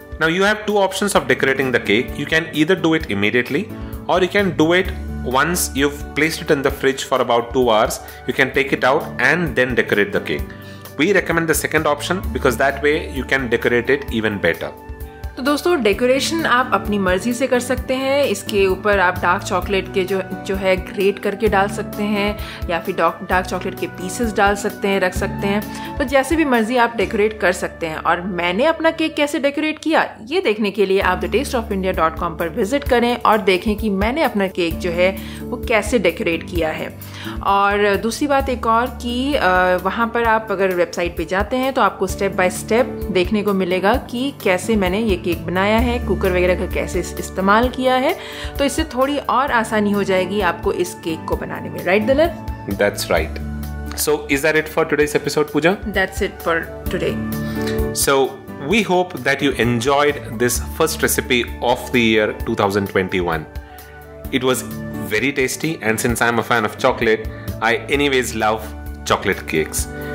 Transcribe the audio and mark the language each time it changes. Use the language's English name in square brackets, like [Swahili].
[English] Now you have 2 options of decorating the cake. You can either do it immediately, or you can do it once you've placed it in the fridge for about 2 hours. You can take it out and then decorate the cake. We recommend the second option because that way you can decorate it even better. [Hindi] तो दोस्तों decoration आप अपनी मर्जी से कर सकते हैं। इसके ऊपर आप डार्क चॉकलेट के जो है ग्रेट करके डाल सकते हैं, या फिर डार्क चॉकलेट के पीसेस डाल सकते हैं, रख सकते हैं। तो जैसे भी मर्जी आप डेकोरेट कर सकते हैं। और मैंने अपना केक कैसे डेकोरेट किया ये देखने के लिए आप thetasteofindia.com पर विजिट करें और देखें कि मैंने अपना केक जो है वो कैसे डेकोरेट किया है। और दूसरी बात एक और कि वहाँ पर आप अगर वेबसाइट पे जाते हैं तो आपको स्टेप बाय स्टेप देखने को मिलेगा कि कैसे मैंने ये केक बनाया है, कुकर वगैरह का कैसे इस्तेमाल किया है। तो इससे थोड़ी और आसानी हो जाएगी आपको इस केक को बनाने में। [English] Right दलत? That's right. So is that it for today's episode, Pooja? That's it for today. So we hope that you enjoyed this first recipe of the year 2021. It was very tasty, and since I'm a fan of chocolate, I anyways love chocolate cakes.